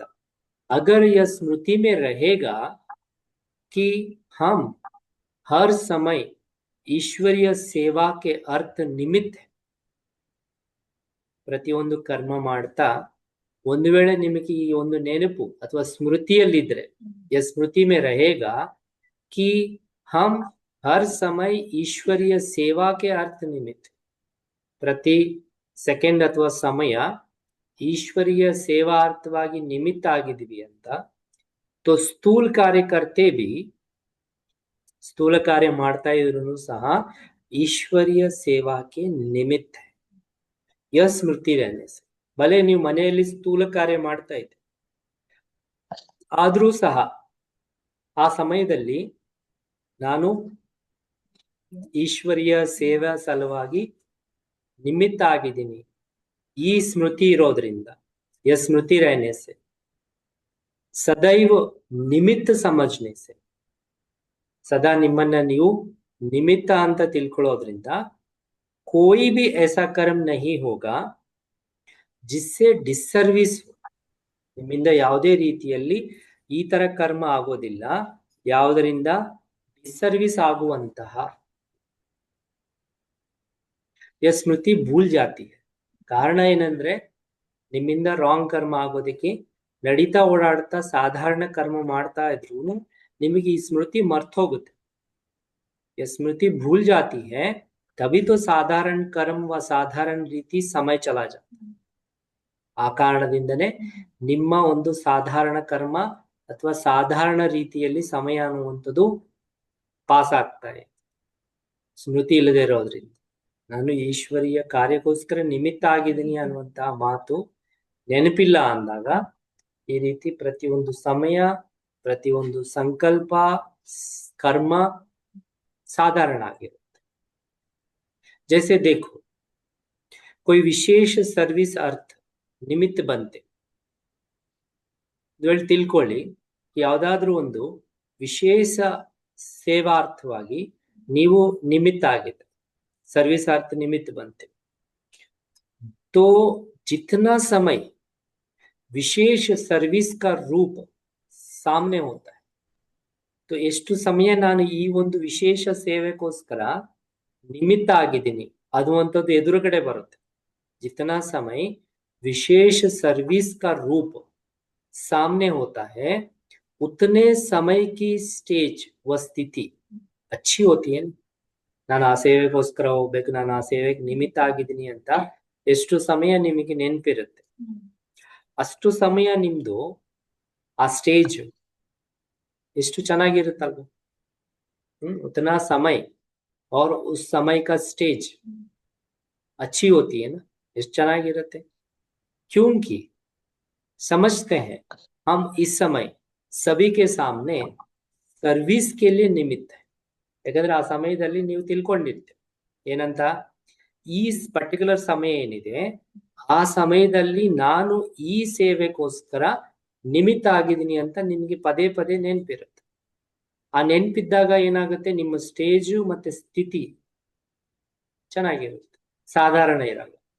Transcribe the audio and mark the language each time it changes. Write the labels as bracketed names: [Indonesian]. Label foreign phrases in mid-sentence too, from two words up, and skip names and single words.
[Hindi] अगर यह स्मृति में रहेगा कि हम हर समय ईश्वरीय सेवा के अर्थ निमित्त है, [Kannada] ಪ್ರತಿಯೊಂದು ಕರ್ಮ ಮಾಡ್ತಾ ಒಂದು ವೇಳೆ ನಿಮಗೆ ಈ ಒಂದು ನೆನಪು ಅಥವಾ ಸ್ಮೃತಿಯಲ್ಲಿದ್ರೆ [Hindi] यह स्मृति में रहेगा कि हम हर समय ईश्वरीय सेवा के अर्थ निमित्त [Kannada] ಪ್ರತಿ ಸೆಕೆಂಡ್ ಅಥವಾ ಸಮಯ ಈಶ್ವರೀಯ ಸೇವಾರ್ಥವಾಗಿ ನಿಮಿತ್ತ ಆಗಿದ್ದೀವಿ ಅಂತ, [Hindi] तो स्थूल कार्य करते भी [Kannada] ಸ್ಥೂಲ ಕಾರ್ಯ ಮಾಡ್ತಾ ಇದ್ರು ಸಹ ಈಶ್ವರೀಯ ಸೇವಾಕ್ಕೆ ನಿಮಿತ್ತ है। [Hindi] यह स्मृति रहने से भले [Kannada] ನೀವು ಮನೆಯಲ್ಲಿ ಸ್ಥೂಲ ಕಾರ್ಯ ಮಾಡ್ತಾ ಇದ್ದೆ ಆದ್ರೂ ಸಹ ಆ ಸಮಯದಲ್ಲಿ ನಾನು ಈಶ್ವರೀಯ ಸೇವಾ ಸಲುವಾಗಿ ನಿಮಿತ್ತ ಆಗಿದ್ದೀನಿ, ಈ ಸ್ಮೃತಿ ಇರೋದ್ರಿಂದ [Hindi] यह स्मृति रहने से सदैव निमित्त समझने से सदा [Kannada] ನಿಮ್ಮನ್ನ ನೀವು ನಿಮಿತ್ತ ಅಂತ ತಿಳ್ಕೊಳ್ಳೋದ್ರಿಂದ [Hindi] कोई भी ऐसा कर्म नहीं होगा जिससे डिसर्विस [Kannada] ನಿಮ್ಮಿಂದ ಯಾವುದೇ ರೀತಿಯಲ್ಲಿ ಈ ತರ ಕರ್ಮ ಆಗೋದಿಲ್ಲ ಯಾವುದರಿಂದ ಡಿಸರ್ವಿಸ್ ಆಗುವಂತಹ [Hindi] यह स्मृति भूल जाती है। [Kannada] ಕಾರಣ ಏನಂದ್ರೆ ನಿಮ್ಮಿಂದ ರಾಂಗ್ ಕರ್ಮ ಆಗೋದಕ್ಕೆ ನಡೀತಾ ಓಡಾಡ್ತಾ ಸಾಧಾರಣ ಕರ್ಮ ಮಾಡ್ತಾ ಇದ್ರು ನಿಮಗೆ ಈ ಸ್ಮೃತಿ ಮರ್ತೋಗುತ್ತೆ। [Hindi] यह स्मृति भूल जाती है तभी तो साधारण कर्म व साधारण [Kannada] ರೀತಿ ಸಮಯ [Hindi] चला जाता है। [Kannada] ಆ ಕಾರಣದಿಂದನೇ ನಿಮ್ಮ ಒಂದು ಸಾಧಾರಣ ಕರ್ಮ ಅಥವಾ ಸಾಧಾರಣ ರೀತಿಯಲ್ಲಿ ಸಮಯ ಅನ್ನುವಂಥದ್ದು ಪಾಸ್ ಆಗ್ತಾ ಇದೆ ಸ್ಮೃತಿ ಇಲ್ಲದೆ ಇರೋದ್ರಿಂದ। ನಾನು ಈಶ್ವರೀಯ ಕಾರ್ಯಕ್ಕೋಸ್ಕರ ನಿಮಿತ್ತ ಆಗಿದ್ದೀನಿ ಅನ್ನುವಂತಹ ಮಾತು ನೆನಪಿಲ್ಲ ಅಂದಾಗ ಈ ರೀತಿ ಪ್ರತಿಯೊಂದು ಸಮಯ ಪ್ರತಿಯೊಂದು ಸಂಕಲ್ಪ [Hindi] कर्म साधारण [Kannada] ಆಗಿರುತ್ತೆ। [Hindi] जैसे देखो कोई विशेष सर्विस अर्थ निमित्त बनते [Kannada] ತಿಳ್ಕೊಳ್ಳಿ ಯಾವುದಾದ್ರೂ ಒಂದು ವಿಶೇಷ ಸೇವಾರ್ಥವಾಗಿ ನೀವು ನಿಮಿತ್ತ ಆಗಿದೆ [Hindi] सर्विस अर्थ निमित्त बनते तो जितना समय विशेष सर्विस का रूप सामने होता है तो [Kannada] ಎಷ್ಟು ಸಮಯ ನಾನು ಈ ಒಂದು ವಿಶೇಷ ಸೇವೆಗೋಸ್ಕರ ನಿಮಿತ್ತ ಆಗಿದ್ದೀನಿ ಅನ್ನುವಂಥದ್ದು ಎದುರುಗಡೆ ಬರುತ್ತೆ। [Hindi] जितना समय विशेष सर्विस का रूप सामने होता है उतने समय की स्टेज व स्थिति अच्छी होती है। [Kannada] ನಾನು ಆ ಸೇವೆಗೋಸ್ಕರ ಹೋಗ್ಬೇಕು ನಾನು ಆ ಸೇವೆಗೆ ನಿಮಿತ್ತ ಆಗಿದ್ದೀನಿ ಅಂತ ಎಷ್ಟು ಸಮಯ ನಿಮಗೆ ನೆನಪಿರುತ್ತೆ ಅಷ್ಟು ಸಮಯ ನಿಮ್ದು ಆ ಸ್ಟೇಜ್ ಎಷ್ಟು ಚೆನ್ನಾಗಿರುತ್ತಲ್ವ। [Hindi] उतना समय और उस समय का स्टेज अच्छी होती है ना, [Kannada] ಎಷ್ಟು ಚೆನ್ನಾಗಿರುತ್ತೆ। [Hindi] क्योंकि समझते हैं हम इस समय सभी के सामने सर्विस के लिए निमित्त है। [Kannada] ಯಾಕಂದ್ರೆ ಆ ಸಮಯದಲ್ಲಿ ನೀವು ತಿಳ್ಕೊಂಡಿರ್ತೀರಿ ಏನಂತ ಈ ಪರ್ಟಿಕ್ಯುಲರ್ ಸಮಯ ಏನಿದೆ ಆ ಸಮಯದಲ್ಲಿ ನಾನು ಈ ಸೇವೆಗೋಸ್ಕರ ನಿಮಿತ್ತ ಆಗಿದ್ದೀನಿ ಅಂತ ನಿಮ್ಗೆ ಪದೇ ಪದೇ ನೆನಪಿರುತ್ತೆ। ಆ ನೆನಪಿದ್ದಾಗ ಏನಾಗುತ್ತೆ ನಿಮ್ಮ ಸ್ಟೇಜು ಮತ್ತೆ ಸ್ಥಿತಿ ಚೆನ್ನಾಗಿರುತ್ತೆ ಸಾಧಾರಣ ಇರಲ್ಲ।